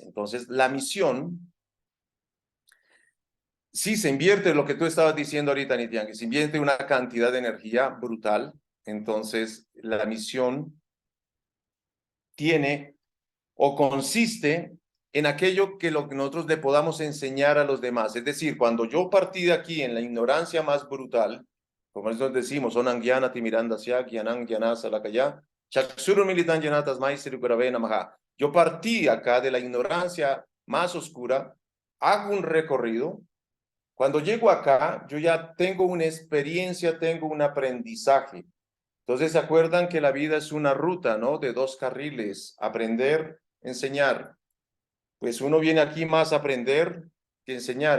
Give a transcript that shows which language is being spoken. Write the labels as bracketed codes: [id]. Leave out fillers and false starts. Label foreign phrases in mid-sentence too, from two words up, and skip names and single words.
[es] Entonces, la misión, sí, se invierte lo que tú estabas diciendo ahorita, Nitian, que se invierte una cantidad de energía brutal. Entonces, la misión tiene o consiste en aquello que lo que nosotros le podamos enseñar a los demás. Es decir, cuando yo partí de aquí en la ignorancia más brutal, como nosotros decimos, [sa] Onang Gyana Timiranda Sya, Gyanang Gyana Salakaya, Chakshuru Militan Gyanatas Maistri Gurave Namaha. [es] Yo partí acá de la ignorancia más oscura, hago un recorrido. Cuando llego acá, yo ya tengo una experiencia, tengo un aprendizaje. Entonces, ¿se acuerdan que la vida es una ruta, ¿no? De 2 carriles, aprender, enseñar. Pues uno viene aquí más a aprender que enseñar.